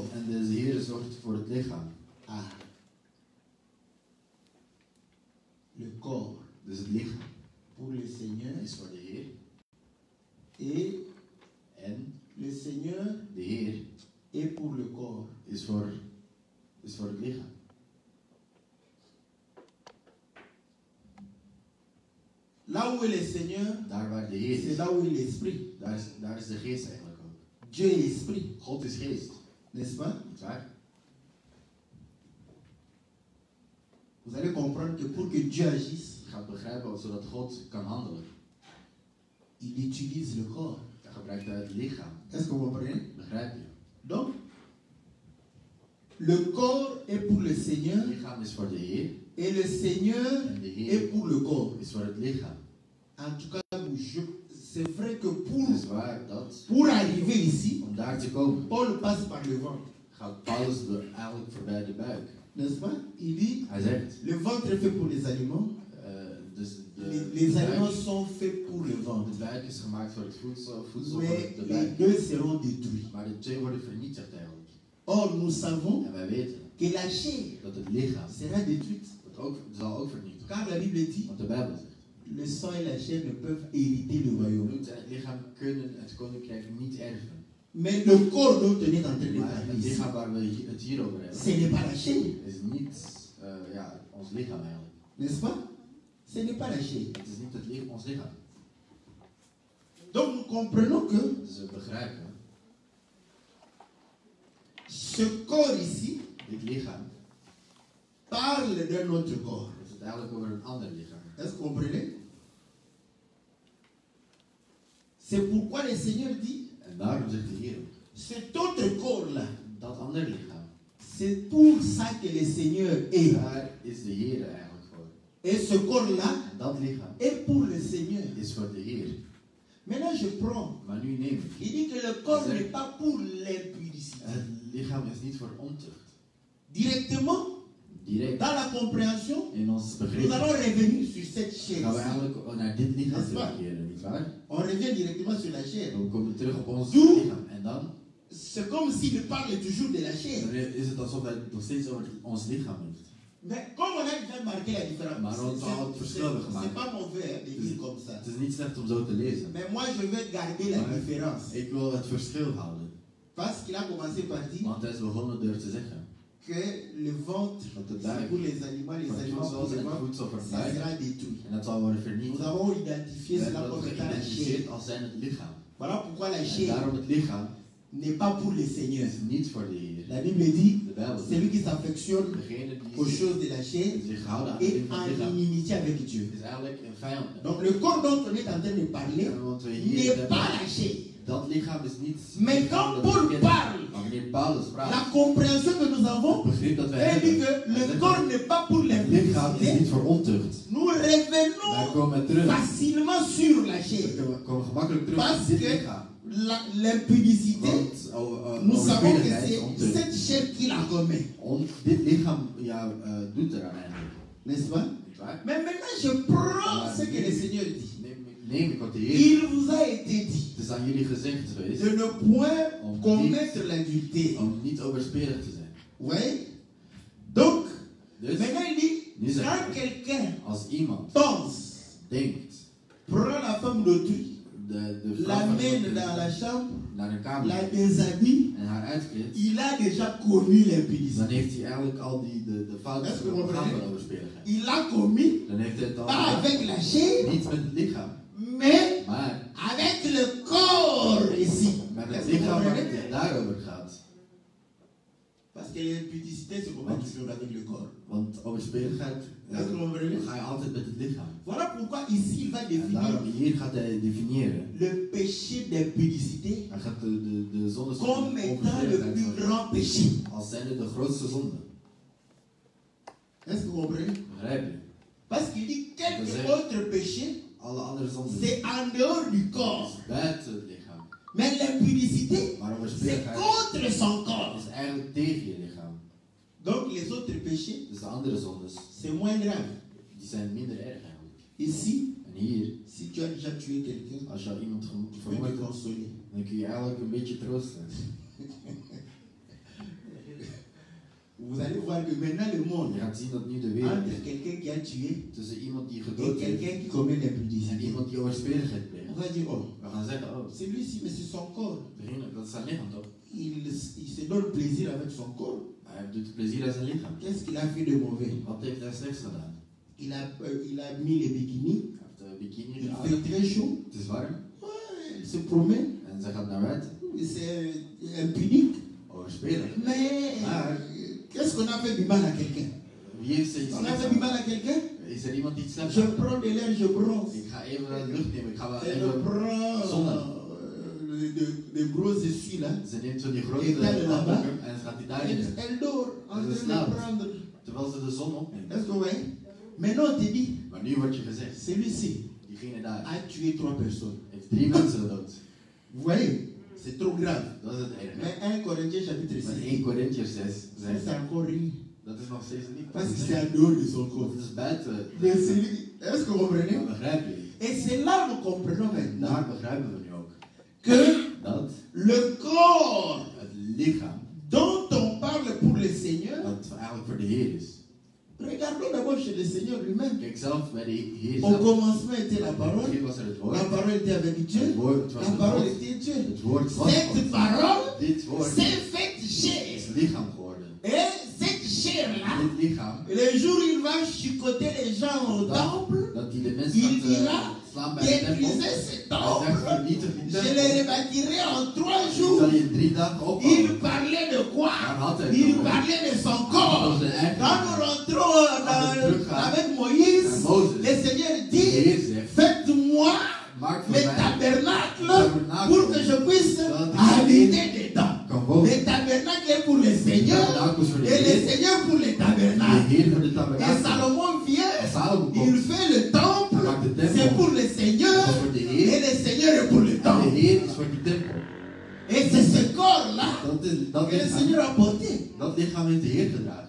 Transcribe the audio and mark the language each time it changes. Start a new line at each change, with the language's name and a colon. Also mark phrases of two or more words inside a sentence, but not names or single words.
Dutch: En de Heer zorgt voor het lichaam.
French: Ah. Le corps
Dutch: Dus het lichaam
French: pour le Seigneur
Dutch: is voor de Heer.
French: et
Dutch: En
French: le Seigneur
Dutch: de Heer
French: est pour le corps.
Dutch: is voor het lichaam.
French: Là où est le Seigneur,
Dutch: Daar waar de Heer
French: c'est
Dutch: is,
French: là où est l'Esprit.
Dutch: daar is de geest eigenlijk ook.
French: Dieu est Esprit,
Dutch: God is geest,
French: n'est-ce pas?
Dutch: niet waar?
French: Vous allez comprendre que pour que Dieu agisse,
Dutch: Je gaat begrijpen, zodat God kan handelen.
French: il utilise le corps.
Dutch: Dan gebruikt hij het lichaam.
French: Est-ce que vous comprenez?
Dutch: Begrijp je?
French: Donc, le corps est pour le Seigneur
Dutch: Het lichaam is voor de Heer.
French: et le Seigneur
Dutch: En de
French: est
Dutch: Heer
French: pour le corps.
Dutch: is voor het lichaam.
French: En tout cas, c'est vrai que
Dutch: Het is waar dat
French: pour arriver ici,
Dutch: om daar te komen,
French: Paul passe par le ventre.
Dutch: gaat Paulus eigenlijk voorbij de buik.
French: N'est-ce pas? Il dit,
Dutch: Hij zegt,
French: le ventre est fait pour les aliments.
Dutch: dus
French: Les
Dutch: de
French: aliments
Dutch: buik,
French: sont faits pour le ventre.
Dutch: de buik is gemaakt voor het voedsel voor
French: Mais
Dutch: de
French: les
Dutch: buik.
French: deux seront détruits.
Dutch: Maar de twee worden vernietigd eigenlijk.
French: Or, nous savons
Dutch: En wij weten
French: que la chair
Dutch: dat het lichaam
French: sera détruite.
Dutch: zal ook vernietigd.
French: Car la Bible dit,
Dutch: Want de Bijbel zegt,
French: le sang et la chair ne peuvent hériter le
Dutch: het
French: royaume.
Dutch: bloed en het lichaam kunnen het koninkrijk niet erven.
French: Mais le corps dont on est en train de
Dutch: Maar
French: parler
Dutch: het
French: ici,
Dutch: lichaam waar we het hier over hebben,
French: ce n'est pas la chair,
Dutch: is niet ons lichaam eigenlijk.
French: n'est-ce pas? Ce n'est pas la chair.
Dutch: Het is niet ons lichaam.
French: Donc nous comprenons que
Dutch: Dus we begrijpen,
French: ce corps ici
Dutch: dit lichaam
French: parle d'un autre corps.
Dutch: heeft het eigenlijk over een ander lichaam.
French: Est-ce que vous comprenez? C'est pourquoi le Seigneur dit,
Dutch: En daarom zegt de Heer,
French: cet autre corps-là,
Dutch: dat ander lichaam,
French: c'est pour ça que le Seigneur est.
Dutch: daar is de Heer eigenlijk voor.
French: Et ce corps-là
Dutch: En dat lichaam
French: est pour le Seigneur.
Dutch: is voor de Heer.
French: Maintenant, je prends.
Dutch: Maar nu neem ik.
French: Il dit que le corps n'est pas pour l'impudicité.
Dutch: Het lichaam is niet voor ontucht.
French: Directement,
Dutch: Direct
French: dans la compréhension,
Dutch: in ons
French: nous
Dutch: begrip
French: allons revenir sur cette chair.
Dutch: gaan we eigenlijk naar dit lichaam
French: N'est-ce pas?
Dutch: terugkeren, nietwaar?
French: On revient directement sur la chair.
Dutch: Dan komen we terug op ons Doe. lichaam. En dan
French: C'est comme s'il parle toujours de la chair.
Dutch: is het alsof hij het nog steeds over ons lichaam heeft.
French: Mais comme on a déjà marqué la différence,
Dutch: Maar ons al het verschil hebben
French: c'est
Dutch: gemaakt.
French: pas mauvais hein, de dire comme ça.
Dutch: Het is niet slecht om zo te lezen.
French: Mais moi, je vais garder la Ouais. différence.
Dutch: Ik wil het verschil houden.
French: Parce qu'il a commencé par dire
Dutch: Want hij is begonnen door te zeggen
French: que le ventre,
Dutch: dat de
French: c'est
Dutch: buik
French: pour les aliments
Dutch: voor het
French: pour
Dutch: voedsel
French: le
Dutch: en het
French: ventre,
Dutch: voedsel voor het
French: ça
Dutch: buik.
French: sera détruit.
Dutch: En dat zal worden
French: Nous
Dutch: vernietigd.
French: avons identifié
Dutch: We
French: cela
Dutch: hebben
French: comme
Dutch: dat
French: étant la chair.
Dutch: geïdentificeerd als zijn het lichaam.
French: Voilà pourquoi la
Dutch: En
French: chair
Dutch: daarom het lichaam
French: n'est pas pour le Seigneur.
Dutch: is niet voor de Heer.
French: La Bible dit,
Dutch: De Bijbel
French: celui
Dutch: zegt,
French: qui s'affectionne
Dutch: degene
French: aux
Dutch: die
French: choses de la chair
Dutch: zich houden aan de
French: est
Dutch: dingen van het
French: en
Dutch: lichaam,
French: inimitié avec Dieu.
Dutch: is eigenlijk een vijand.
French: Donc le corps dont on est en train de parler
Dutch: En want we hier
French: n'est
Dutch: hebben,
French: pas la chair.
Dutch: dat lichaam is niet.
French: Mais quand Paul parle,
Dutch: Maar wanneer Paulus praat,
French: la compréhension que nous avons,
Dutch: het begrip dat wij
French: elle dit
Dutch: hebben,
French: que le
Dutch: zegt,
French: corps n'est pas pour
Dutch: het lichaam is
French: l'impudicité.
Dutch: niet voor ontucht.
French: Nous
Dutch: Wij
French: revenons
Dutch: komen terug.
French: facilement sur la chair.
Dutch: We komen gemakkelijk terug
French: Parce
Dutch: op dit
French: que
Dutch: lichaam.
French: l'impudicité,
Dutch: Want
French: nous savons que
Dutch: overspelligheid,
French: c'est
Dutch: ontucht.
French: cette chair qui la commet.
Dutch: Dit lichaam ja, doet eraan eigenlijk.
French: N'est-ce pas?
Dutch: Niet waar?
French: Mais maintenant, je prends ce que le Seigneur dit.
Dutch: Neem ik wat de Heer.
French: Il vous a été dit
Dutch: Het is aan jullie gezegd geweest
French: de ne point commettre l'adultère.
Dutch: om niet overspelig te zijn.
French: Oui? Donc,
Dutch: Dus
French: maintenant il dit,
Dutch: nu zegt
French: quand
Dutch: hij,
French: quelqu'un
Dutch: als iemand
French: pense,
Dutch: denkt
French: prend la femme d'autrui,
Dutch: de vrouw van
French: l'amène
Dutch: iemand
French: dans la chambre,
Dutch: naar een kamer
French: la déshabille,
Dutch: en haar uitkleedt,
French: il a déjà commis l'impudicité.
Dutch: dan heeft hij eigenlijk al de fouten
French: Est-ce que vous
Dutch: begaan
French: comprenez?
Dutch: van overspeligheid.
French: Il l'a commis,
Dutch: Dan heeft hij het al
French: pas
Dutch: gedaan.
French: avec la chair,
Dutch: Niet met het lichaam,
French: mais
Dutch: maar
French: avec le corps ici.
Dutch: met het
French: Est-ce que vous
Dutch: lichaam waar
French: comprenez?
Dutch: het daarover gaat.
French: Parce que l'impudicité, c'est comment tu fais avec le corps.
Dutch: Want overspeligheid
French: Est-ce que vous comprenez?
Dutch: ga je altijd met het lichaam.
French: Voilà pourquoi ici il va
Dutch: En
French: définir
Dutch: daarom hier gaat hij definiëren.
French: le péché d'impudicité
Dutch: Hij gaat de zondes van
French: comme étant le
Dutch: onverschilligheid
French: plus
Dutch: van-
French: grand péché.
Dutch: als zijnde de grootste zonde.
French: Est-ce que vous comprenez?
Dutch: Begrijp je?
French: Parce qu'il dit quelques C'est- autres péchés,
Dutch: Alle andere zonden
French: c'est en dehors du corps.
Dutch: is buiten het lichaam.
French: Mais l'impudicité,
Dutch: Maar
French: c'est
Dutch: overspeligheid
French: contre son corps.
Dutch: is eigenlijk tegen je lichaam.
French: Donc les autres péchés,
Dutch: Dus de andere zondes,
French: c'est moins grave.
Dutch: die zijn minder erg eigenlijk.
French: Ici,
Dutch: En hier,
French: si tu as déjà tué quelqu'un,
Dutch: als je iemand
French: tu peux te
Dutch: vermoord hebt,
French: consoler.
Dutch: dan kun je eigenlijk een beetje troosten.
French: Vous allez voir que maintenant le monde,
Dutch: Je gaat zien dat nu de wereld
French: entre quelqu'un qui a tué
Dutch: tussen iemand die
French: et
Dutch: gedood heeft
French: quelqu'un qui commet
Dutch: en
French: l'impudicité,
Dutch: iemand die overspeligheid
French: on
Dutch: pleegt.
French: va dire, oh,
Dutch: We gaan zeggen, oh,
French: c'est lui-ci, mais c'est son corps.
Dutch: degene, dat is zijn lichaam toch?
French: Il se donne plaisir avec son corps.
Dutch: Hij doet plezier aan zijn lichaam.
French: Qu'est-ce qu'il a fait de mauvais?
Dutch: Wat heeft hij slechts gedaan?
French: Il a mis les bikinis,
Dutch: Hij heeft de bikini
French: il
Dutch: aan.
French: fait très chaud,
Dutch: Het is warm
French: ouais, il se promène,
Dutch: en zij gaat naar buiten.
French: c'est impudique.
Dutch: Overspelig.
French: Mais Ah. qu'est-ce qu'on a fait du mal à quelqu'un?
Dutch: Wie heeft ze iets
French: On a
Dutch: slechts
French: fait du
Dutch: gedaan?
French: mal à quelqu'un?
Dutch: Is er iemand die iets slechts
French: Je
Dutch: gedaan?
French: prends de l'air, je bronze.
Dutch: Ik ga even naar de lucht nemen. Ik ga wel
French: Elle
Dutch: even...
French: prend
Dutch: Zonne.
French: de gros essuies là.
Dutch: Ze neemt zo die grote Ik ga er naar handdoeken en ze gaat die daarin
French: Elle,
Dutch: zetten.
French: elle dort en
Dutch: Dat is
French: train de
Dutch: slaap.
French: prendre.
Dutch: Terwijl ze de zon opneemt.
French: Est-ce que vous voyez? Maintenant on te dit,
Dutch: Maar nu wordt je gezegd,
French: celui-ci
Dutch: diegene daar
French: a tué 3 personnes.
Dutch: heeft 3 mensen gedood.
French: Vous voyez? C'est trop grave.
Dutch: Dat is het erge.
French: Mais 1 Corinthiens chapitre
Dutch: Maar
French: 6,
Dutch: 1 Corinthiërs 6
French: ça,
Dutch: zegt,
French: c'est encore rien.
Dutch: dat is nog steeds niet.
French: Parce que c'est en dehors de son corps.
Dutch: Dat is buiten.
French: Mais est-ce que vous comprenez?
Dutch: Dat begrijp je.
French: Et c'est là que nous comprenons
Dutch: En
French: maintenant
Dutch: daar begrijpen we nu ook.
French: que
Dutch: Dat
French: le corps
Dutch: het lichaam,
French: dont on parle pour le Seigneur,
Dutch: dat eigenlijk voor de Heer is.
French: regardons d'abord chez le Seigneur lui-même.
Dutch: Kijk zelf bij de Heer
French: Au
Dutch: zelf.
French: commencement était la
Dutch: In het
French: parole,
Dutch: begin was er het woord.
French: la parole était avec Dieu,
Dutch: Het woord was
French: la
Dutch: het
French: parole
Dutch: woord.
French: était Dieu.
Dutch: Het woord was
French: Cette
Dutch: God.
French: parole
Dutch: Dit woord
French: s'est faite
Dutch: is
French: chair.
Dutch: lichaam geworden.
French: Et cette chair-là,
Dutch: Dit lichaam,
French: le jour où il va chicoter les gens au temple,
Dutch: dat hij de mensen
French: il
Dutch: gaat
French: dira,
Dutch: slaan bij de tempel.
French: détruisez ce
Dutch: Hij zegt,
French: temple,
Dutch: vernietig die
French: je
Dutch: tempel.
French: le rebâtirai en 3
Dutch: Ik
French: jours.
Dutch: zal je in 3 dagen
French: Il
Dutch: opbouwen.
French: parlait de quoi?
Dutch: Daar had hij
French: Il
Dutch: het over.
French: parlait de son
Dutch: Dat
French: corps.
Dutch: was zijn eigen
French: Quand nous
Dutch: lichaam.
French: rentrons avec Moïse,
Dutch: Naar Mozes.
French: le Seigneur
Dutch: De
French: dit,
Dutch: Heer zegt,
French: faites-moi
Dutch: maak voor
French: le
Dutch: mij
French: tabernacle
Dutch: tabernacle
French: pour que je puisse habiter dedans.
Dutch: kan wonen.
French: Le tabernacle est pour le Seigneur
Dutch: Tabernacle is voor de
French: et le
Dutch: Heer.
French: Seigneur pour le
Dutch: De
French: tabernacle.
Dutch: Heer voor de
French: Et
Dutch: tabernakel.
French: Salomon vient,
Dutch: En Salomo
French: il
Dutch: komt.
French: fait le temple,
Dutch: Maakt de tempel.
French: c'est pour le Seigneur
Dutch: Dat is voor de
French: et
Dutch: Heer.
French: le Seigneur est pour le
Dutch: En de
French: temple.
Dutch: Heer is voor die tempel.
French: Et c'est ce corps-là
Dutch: Dat
French: que le
Dutch: lichaam,
French: Seigneur a porté.
Dutch: dat lichaam heeft de Heer gedragen.